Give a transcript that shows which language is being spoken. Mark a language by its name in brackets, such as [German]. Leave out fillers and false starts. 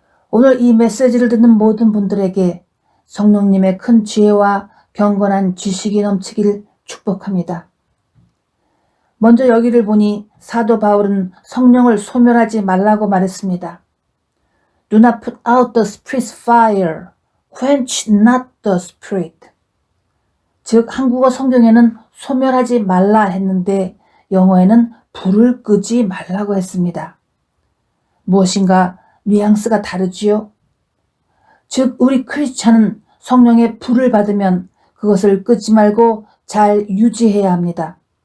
[Korean] 오늘 이 메시지를 듣는 모든 분들에게 성령님의 큰 지혜와 경건한 지식이 넘치길 축복합니다. 먼저 여기를 보니 사도 바울은 성령을 소멸하지 말라고 말했습니다. [English] Do not put out the Spirit's fire, quench not the Spirit. [Korean] 즉 한국어 성경에는 소멸하지 말라 했는데 영어에는 불을 끄지 말라고 했습니다. 무엇인가 뉘앙스가 다르지요? 즉 우리 크리스찬은 성령의 불을 받으면 그것을 끄지 말고 잘 유지해야 합니다.